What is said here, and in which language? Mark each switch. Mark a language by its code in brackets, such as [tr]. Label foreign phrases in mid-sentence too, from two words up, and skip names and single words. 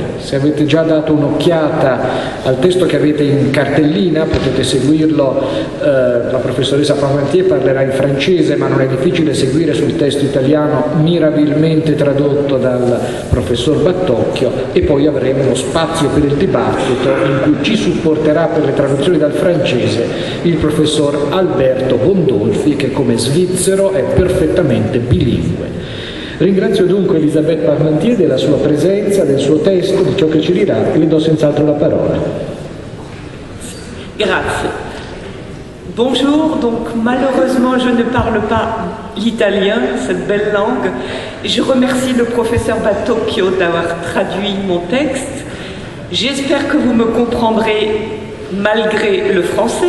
[it] Se avete già dato un'occhiata al testo che avete in cartellina, potete seguirlo, la professoressa Parmentier parlerà in francese, ma non è difficile seguire sul testo italiano mirabilmente tradotto dal professor Battocchio, e poi avremo uno spazio per il dibattito in cui ci supporterà per le traduzioni dal francese il professor Alberto Bondolfi, che come svizzero è perfettamente bilingue. Ringrazio dunque Elisabeth Parmentier della sua presenza, del suo testo, di ciò che ci dirà, e le do senz'altro la parola. Grazie. [fr] Bonjour, donc malheureusement je ne parle pas l'italien, cette belle langue. Je remercie le professeur Battocchio d'avoir traduit mon texte. J'espère que vous me comprendrez malgré le français.